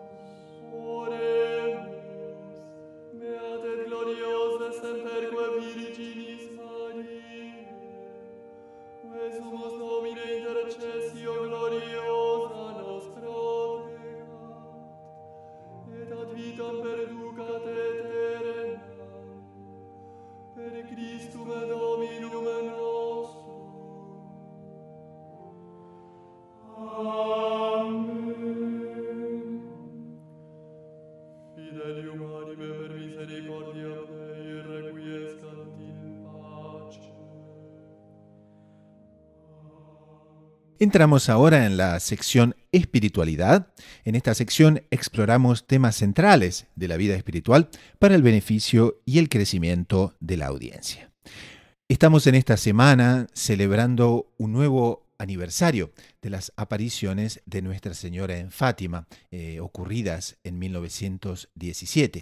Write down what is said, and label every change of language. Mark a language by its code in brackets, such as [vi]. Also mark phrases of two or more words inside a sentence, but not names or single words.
[la] Oremus, beate gloriose semperque Virginis Mariae, que sumus Domine intercessio gloriosa nos protegat, et ad vitam perducat aeternam, per Christum Dominum nostrum. Amen. Fidelium anime per misericordia Dei requiescant in pace. [es] Entramos ahora en la sección espiritualidad. En esta sección exploramos temas centrales de la vida espiritual para el beneficio y el crecimiento de la audiencia. Estamos en esta semana celebrando un nuevo aniversario de las apariciones de Nuestra Señora en Fátima, ocurridas en 1917.